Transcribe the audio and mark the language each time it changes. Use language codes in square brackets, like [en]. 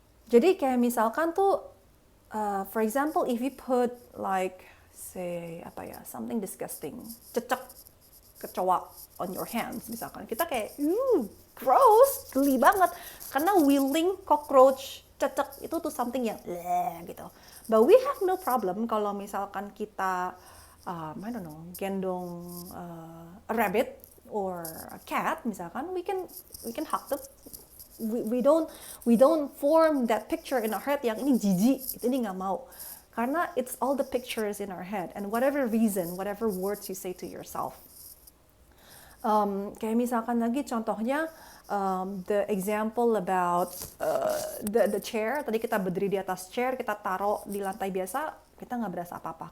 [id] Jadi kayak misalkan tuh, [en] for example, if you put like say something disgusting, [id] cecek, kecoa [en] on your hands [id] misalkan, kita kayak gross, geli banget karena [en] we link cockroach, [id] cecek itu tuh something yang gitu. [en] But we have no problem [id] kalau misalkan kita [en] I don't know, [id] gendong [en] a rabbit or a cat [id] misalkan, [en] we can hug them. We don't form that picture in our head [id] yang ini jijik, ini nggak mau. Karena [en] it's all the pictures in our head and whatever reason, whatever words you say to yourself. [id] Kayak misalkan lagi contohnya, [en] the example about the chair. [id] Tadi kita berdiri di atas chair, kita taruh di lantai biasa, kita nggak berasa apa-apa.